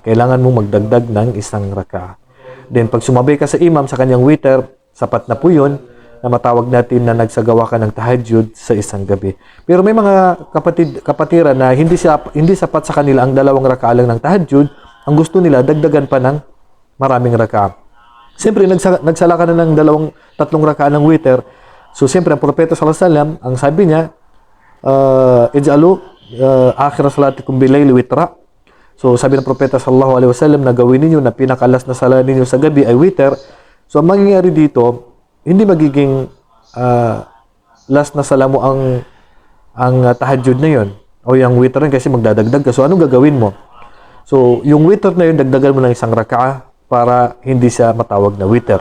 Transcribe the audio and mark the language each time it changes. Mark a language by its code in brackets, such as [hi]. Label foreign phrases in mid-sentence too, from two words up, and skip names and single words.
[tl] Kailangan mong magdagdag ng isang raka'ah. Then pag sumabay ka sa imam sa kanyang witr, sapat na po yun na matawag natin na nagsagawa ka ng tahajjud sa isang gabi. Pero may mga kapatiran na hindi sapat sa kanila ang 2 raka'ah lang ng tahajjud, ang gusto nila dagdagan pa ng maraming raka'ah. Siyempre, nagsala ka na ng 3 raka'ah ng witr. So, siyempre, ang propeta [ar] صلى الله عليه وسلم, [tl] ang sabi niya, [ar] اجعلوا آخر صلاتكم بالليل وترا. [tl] So, sabi ng propeta [ar] صلى الله عليه وسلم [tl] na gawin ninyo na pinakalas na sala ninyo sa gabi ay witr. So, ang mangyayari dito, hindi magiging last na sala mo ang tahajjud na yon o yung witr rin kasi magdadagdag ka. So, anong gagawin mo? So, yung witr na yun, dagdagan mo ng isang raka'ah para hindi siya matawag na witr.